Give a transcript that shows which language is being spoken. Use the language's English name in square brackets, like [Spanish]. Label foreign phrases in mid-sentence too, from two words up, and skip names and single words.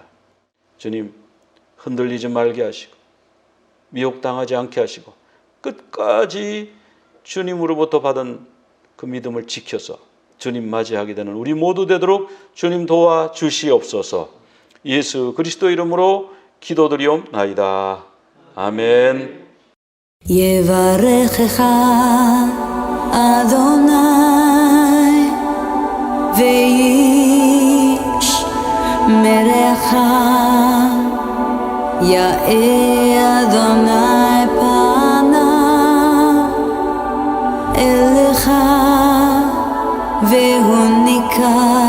[Korean] 주님, 흔들리지 말게 하시고 미혹당하지 않게 하시고 끝까지 주님으로부터 받은 그 믿음을 지켜서 주님 맞이하게 되는 우리 모두 되도록 주님 도와주시옵소서. 예수 그리스도 이름으로 기도드리옵나이다. 아멘. [Hebrew] יברכך אדוני וישמרך, יאר אדוני פניו אליך והוניקה,